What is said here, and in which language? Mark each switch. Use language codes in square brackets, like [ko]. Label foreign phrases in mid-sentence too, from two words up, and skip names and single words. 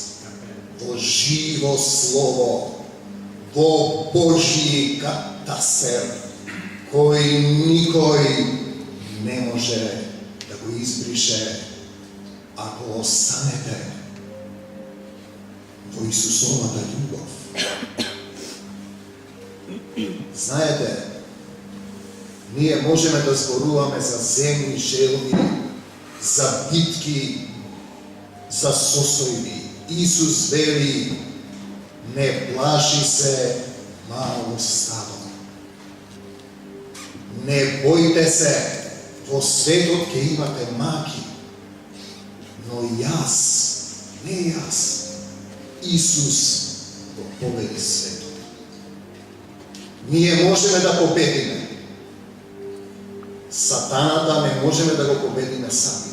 [mk] Во живо слово, во Божји катастар, кој никој не може да го избрише ако останете во Исусовата љубов. Знаете, ние можеме да зборуваме за земни желби, за битки, за состојби. Исус вели, не плаши се мало стадо. Не бојте се, во svetот ке имате маки, но јас, не јас, Исус го победи светот. Ние можеме да победиме. Сатаната не можеме да го победиме сами.